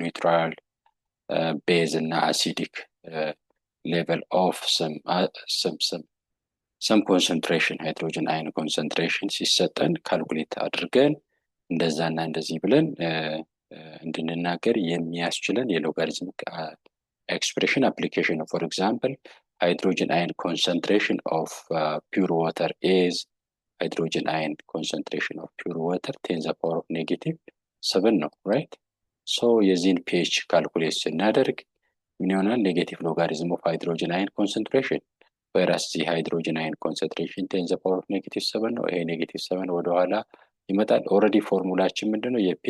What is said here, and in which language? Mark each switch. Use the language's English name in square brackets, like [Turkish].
[Amharic] ኒውትራል ቤዝ እና አሲዲክ ሌቨል ኦፍ ሰም ኮንሰንትሬሽን ሃይድሮጅን አየን ኮንሰንትሬሽን ሲሰጠን ካልኩሌት አድርገን እንደዛና እንደዚህ ብለን እንድንናገር የሚያስችለን የሎጋሪዝሚክ expression application. [English] For example, hydrogen ion concentration of pure water is hydrogen ion concentration of pure water 10 the power of -7 ነው right? [Amharic] so የዚህን pH calculate ስናደርግ ምን ይሆናል? [English] ኔጌቲቭ ሎጋሪዝም of hydrogen ion concentration, whereas the hydrogen ion concentration 10 the power of -7 ነው። [Amharic] ይሄ -7 ወደ ኋላ ይመጣል። ኦሬዲ ፎርሙላችን ምንድነው?